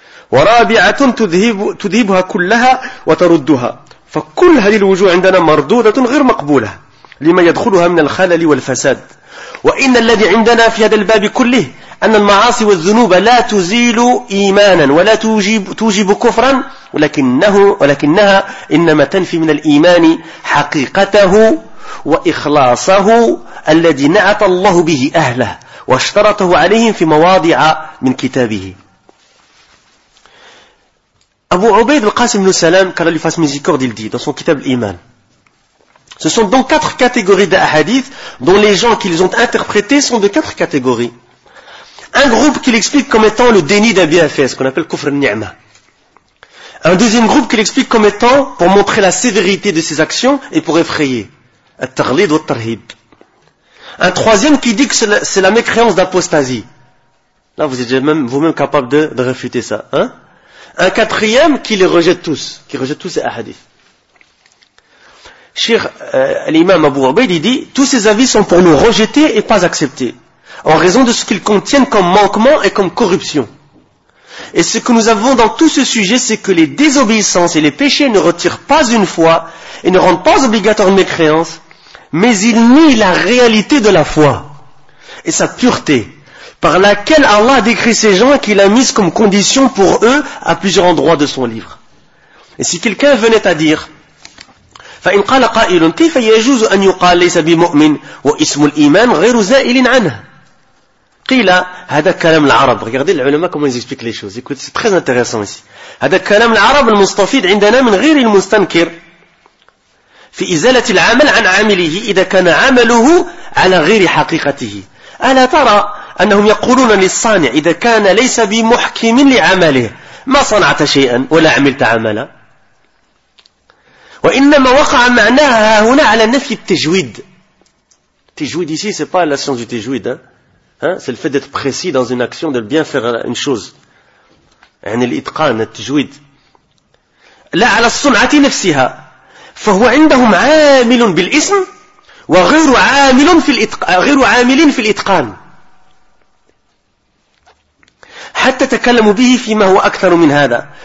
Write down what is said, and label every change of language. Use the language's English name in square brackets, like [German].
[Arabic] ورابعة تذهبها كلها وتردها فكل هذه الوجوه عندنا مردودة غير مقبولة لما يدخلها من الخلل والفساد وإن الذي عندنا في هذا الباب كله أن المعاصي والذنوب لا تزيل إيمانا ولا توجب كفرا ولكنها إنما تنفي من الإيمان حقيقته وإخلاصه الذي نعت الله به أهله واشترطه عليهم في مواضع من كتابه. أبو عبيد القاسم بن سلام قال لي فاس ميزيكور ديل دي [French] dans son kitab l'Iman. Ce sont donc quatre catégories d'ahadith dont les gens qu'ils ont interprétés sont de quatre catégories. Un groupe qu'il explique comme étant le déni d'un bienfait, ce qu'on appelle kufr al-ni'ma. Un deuxième groupe qu'il explique comme étant pour montrer la sévérité de ses actions et pour effrayer. At-tarlid wa tarhib. Un troisième qui dit que c'est la mécréance d'apostasie. Là, vous êtes même, vous-même capable de réfuter ça, hein. Un quatrième qui les rejette tous, qui rejette tous ces ahadiths. Cheikh l'imam Abu Ubayd, il dit, tous ces avis sont pour nous rejeter et pas accepter. En raison de ce qu'ils contiennent comme manquement et comme corruption. Et ce que nous avons dans tout ce sujet, c'est que les désobéissances et les péchés ne retirent pas une foi et ne rendent pas obligatoire une mécréance, mais ils nient la réalité de la foi et sa pureté, par laquelle Allah a décrit ces gens et qu'il a mis comme condition pour eux à plusieurs endroits de son livre. Et si quelqu'un venait à dire, [Arabic] فَإِنْ قَالَ قَائِلٌ كَيْفَ يَجُوزُ أَنْ يُقَالَ لَيْسَ بِمُؤْمِنٍ وَإِسْمُ الْإِيمَانِ غَيْرُ زَائِلٍ عَنْهُ قيل هذا كلام العرب. [French] Regardez les ulama comment ils expliquent les choses. Écoutez, c'est très intéressant ici. [Arabic] هذا كلام العرب المستفيد عندنا من غير المستنكر في إزالة العمل عن عمله إذا كان عمله على غير حقيقته. ألا ترى أنهم يقولون للصانع إذا كان ليس بمحكم لعمله ما صنعت شيئا ولا عملت عملا، وإنما وقع معناها هنا على نفي التجويد. [French] التجويد ici c'est pas la science du تجويد hein, c'est le fait d'être précis dans une action, de bien faire une chose. [Arabic] يعني الإتقان التجويد لا على الصنعة نفسها، فهو عندهم عامل بالاسم وغير عامل في الإتقان، غير عامل في الإتقان حتى تكلموا به فيما هو أكثر من هذا.